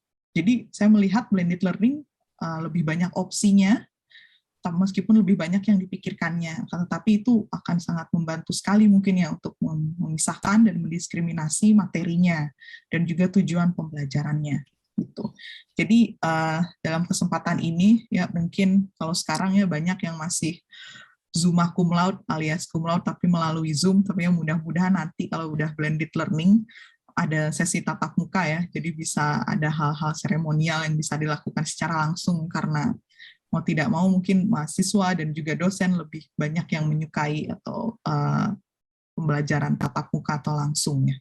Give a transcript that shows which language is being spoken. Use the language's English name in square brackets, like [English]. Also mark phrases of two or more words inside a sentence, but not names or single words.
[Indonesian] Jadi saya melihat [English] blended learning [Indonesian] lebih banyak opsinya, meskipun lebih banyak yang dipikirkannya, tetapi itu akan sangat membantu sekali mungkin ya untuk memisahkan dan mendiskriminasi materinya, dan juga tujuan pembelajarannya. Gitu. Jadi dalam kesempatan ini ya mungkin kalau sekarang ya banyak yang masih [Latin] Zumma cum laude [Indonesian] alias [Latin] cum laude [Indonesian] tapi melalui Zoom, tapi ya mudah-mudahan nanti kalau udah [English] blended learning [Indonesian] ada sesi tatap muka ya, jadi bisa ada hal-hal seremonial yang bisa dilakukan secara langsung, karena mau tidak mau mungkin mahasiswa dan juga dosen lebih banyak yang menyukai atau pembelajaran tatap muka atau langsung ya.